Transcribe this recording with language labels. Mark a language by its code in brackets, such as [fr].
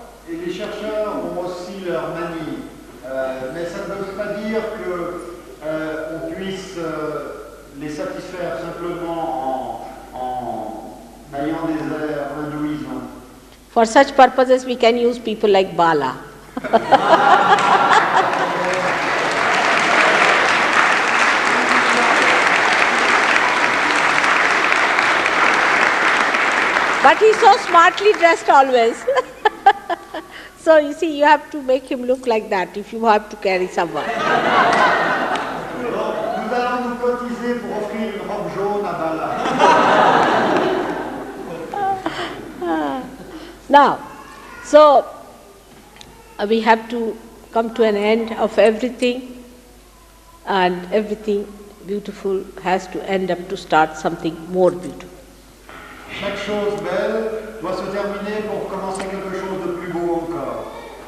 [fr] Les chercheurs ont aussi leur manie, mais ça ne veut pas dire qu'on puisse les satisfaire simplement en ayant des airs hindouisants. [en] For such purposes, we can use people like Bala. But he's so smartly dressed always. So you see, you have to make him look like that if you have to carry someone. [fr] Nous allons nous cotiser pour offrir une robe jaune à Bala. [en] Now, so we have to come to an end of everything, and everything beautiful has to end up to start something more beautiful. [fr] Chaque chose belle doit se terminer pour commencer quelque chose de plus beau encore.